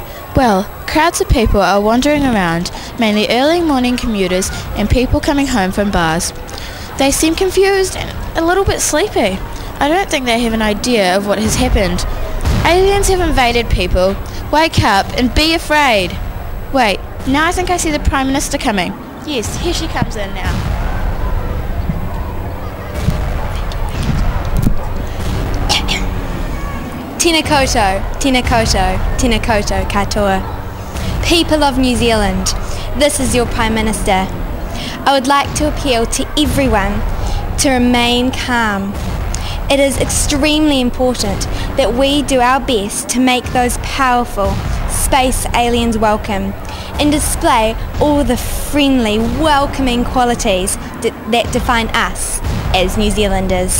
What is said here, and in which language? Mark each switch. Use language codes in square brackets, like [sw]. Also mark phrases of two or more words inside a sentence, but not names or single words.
[en] Well, crowds of people are wandering around, mainly early morning commuters and people coming home from bars. They seem confused and a little bit sleepy. I don't think they have an idea of what has happened. Aliens have invaded people. Wake up and be afraid. Wait, now I think I see the Prime Minister coming. Yes, here she comes in now. [mi] Tēnā koutou, tēnā koutou, tēnā koutou katoa. [en] People of New Zealand, this is your Prime Minister. I would like to appeal to everyone to remain calm. It is extremely important that we do our best to make those powerful space aliens welcome and display all the friendly, welcoming qualities that define us as New Zealanders.